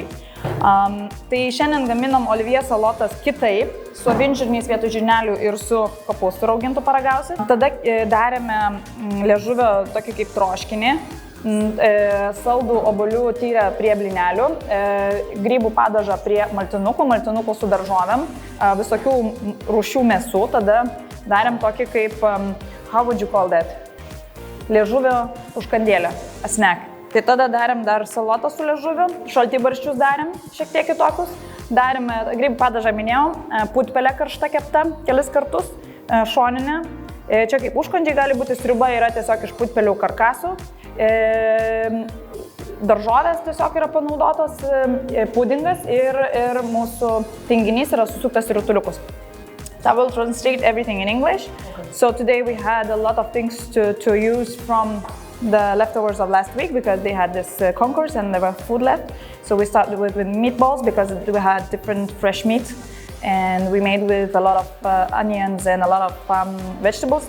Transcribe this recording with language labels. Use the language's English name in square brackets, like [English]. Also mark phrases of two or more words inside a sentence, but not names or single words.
[Lithuanian] Tai šiandien gaminom olivie salotas kitaip, su avinžirniais vietoj žirnelių ir su kopūstų raugintų paragausi. Tada darėme liežuvio tokį kaip troškinį, saldų obuolių tyrę prie blinelių, grybų padažą prie maltinukų su daržovėm, visokių rūšių mėsų. Tada darėm tokį kaip [English] how would you call that? [Lithuanian] Liežuvio užkandėlę, [English] a snack. [Lithuanian] Tai tada darėm dar salotą su liežuviu, šaltibarščius darėm, šiek tiek kitokius. Darėm grybų padažą minėjau, putpelę karštą keptą kelis kartus, šoninę. Čia kaip užkandžiai gali būti, sriuba yra tiesiog iš putpelių karkasų. Daržovės tiesiog yra panaudotos, pudingas ir mūsų tinginys yra susuktas į rutuliukus. [English] So I will translate everything in English. So today we had a lot of things to use from the leftovers of last week because they had this concourse and there was food left. So we started with meatballs because we had different fresh meat and we made with a lot of onions and a lot of vegetables.